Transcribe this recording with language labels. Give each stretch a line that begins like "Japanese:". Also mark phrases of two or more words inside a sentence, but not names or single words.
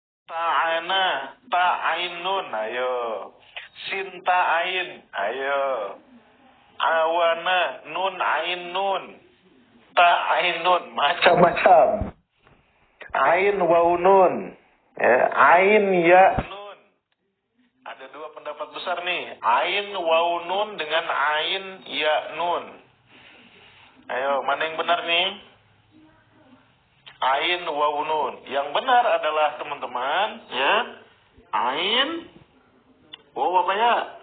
Arabic: تعانا، تعاينٌ, ayo. Sinta'ain, ayo. Awana, نون عين نون. Ta'ainun, macam-macam. عين واو نون. Ya, عين ياء نون.
Indonesian: Ada dua pendapat besar nih.
Arabic: عين واو نون
Indonesian: dengan
Arabic: عين ياء نون.
Indonesian: Ayo, mana yang benar nih?
Arabic: عين واو نون.
Indonesian: Yang benar adalah teman-teman, ya.
Arabic: عين واو
Indonesian: apa ya?